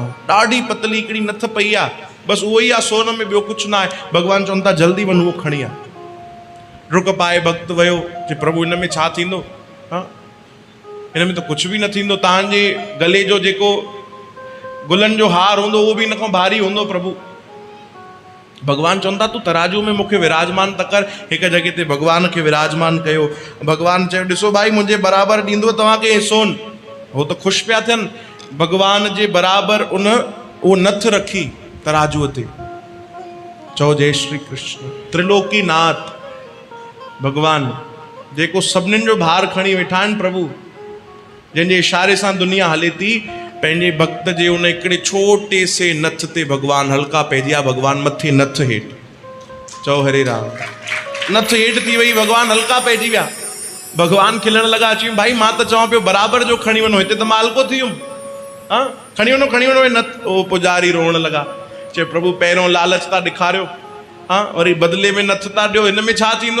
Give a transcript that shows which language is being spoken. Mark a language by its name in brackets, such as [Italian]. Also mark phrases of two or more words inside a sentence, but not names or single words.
[Sindhi] ॾाढी पतली हिकिड़ी नथ पई आहे, बसि उहो ई आहे सोन में, ॿियो कुझु न आहे। भगवान चवनि था जल्दी वञ उहो खणी आ। डुक पाए भक्त वियो। चई प्रभु हिन में छा थींदो? हा हिन में त कुझु बि न थींदो। तव्हांजे गले जो जेको गुलन जो हार होंदो [Hindi] वो भी [Sindhi] इन खां भारी होंदो प्रभु। भगवान चवंदा तू तराजू में मूंखे विराजमान त कर। एक जगह ते भगवान के विराजमान कयो। भगवान चयो ॾिसो भाई मुंहिंजे बराबरि ॾींदो तव्हांखे हे सोन। हो तो खुश पिया थियनि। भगवान जे बराबरि वो नथ रखी तराजूअ ते। चओ जय श्री कृष्ण। त्रिलोकी नाथ भगवान जेको सभिनीनि जो भार खणी वेठा आहिनि प्रभु, जंहिंजे इशारे सां दुनिया हले थी, पंहिंजे भक्त जे उन हिकिड़े [Hindi] छोटे से [Sindhi] नथ ते भगवान हल्का पइजी विया। भगवान मथे नथ हेठि। चओ हरे राम। नथ हेठि थी वई, भगवान हल्का पइजी विया। भगवान खिलण लॻा अची भाई मां त चवां पियो बराबरि जो खणी वञो, हिते त मां हल्को थी वियुमि। हाँ खणी वञो नथ। ओ पुजारी रोअण लॻा। चए प्रभु पहिरियों लालच था ॾेखारियो, हाँ वरी बदिले में नथ था ॾियो, हिन में छा थींदो?